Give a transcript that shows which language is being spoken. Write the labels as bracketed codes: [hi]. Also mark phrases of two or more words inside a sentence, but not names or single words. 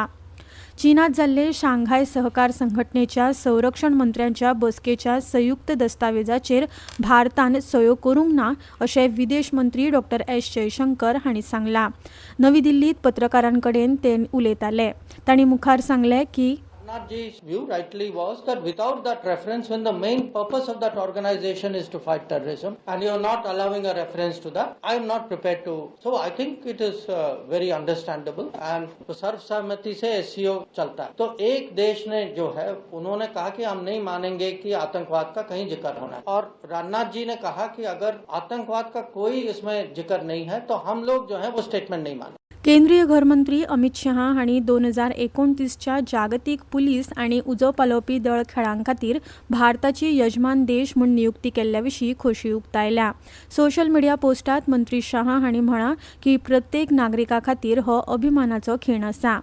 [kok] चीनात जाल्ले शांघाय सहकार संघटनेच्या संरक्षण मंत्र्यांच्या बसकेच्या संयुक्त दस्तावेजाचेर भारतान सयो करूंक ना अशें विदेश मंत्री डॉ. एस. जयशंकर हांणी सांगलां. नवी दिल्लीत पत्रकारांकडेन ते उलयताले. तांणी मुखार सांगलें की [en] Rajnathji's view rightly was that without that reference, when the main purpose of that organization is to fight terrorism, and you're not allowing a reference to that, I'm not prepared to. So I think it is very understandable, and [hi] सर्वसम्मति से SCO चलता है. तो एक देश ने जो है उन्होंने कहा कि हम नहीं मानेंगे कि आतंकवाद का कहीं जिक्र होना है, और राजनाथ जी ने कहा कि अगर आतंकवाद का कोई इसमें जिक्र नहीं है तो हम लोग जो है वो स्टेटमेंट नहीं माने. [kok] केंद्रीय गृहमंत्री अमित शहा हांणी 2029च्या जागतीक पुलीस आनी उजो पालोवपी दळ खेळां खातीर भारताची यजमान देश म्हूण नियुक्ती केल्ल्या विशीं खोशी उक्तायल्या. [en] social media [kok] पोस्टांत मंत्री शहा हांणी म्हळां की प्रत्येक नागरिका खातीर हो अभिमानाचो खीण आसा.